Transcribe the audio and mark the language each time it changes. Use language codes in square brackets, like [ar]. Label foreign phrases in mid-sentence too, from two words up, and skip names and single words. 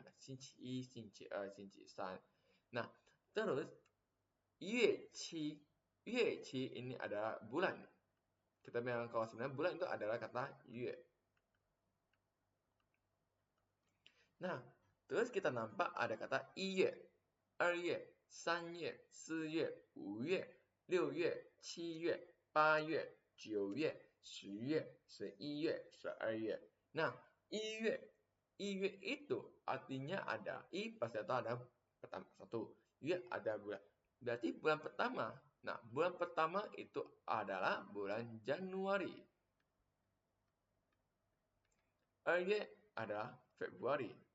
[id] Ada Xinqi 1, Xinqi 2, Xinqi 3. Nah, terus [zh] Yue Qi [id] ini adalah bulan. Kita bilang kalau sebenarnya bulan itu adalah kata Yue. Nah, terus kita nampak ada kata [zh] 1月、2月、3月、4月、5月、6月、7月、8月、9月、10月、11月、12月. [id] Nah, 1月 itu artinya ada pasti ada pertama satu, ada bulan. Berarti bulan pertama. Nah, bulan pertama itu adalah bulan Januari. 2月adalah Februari.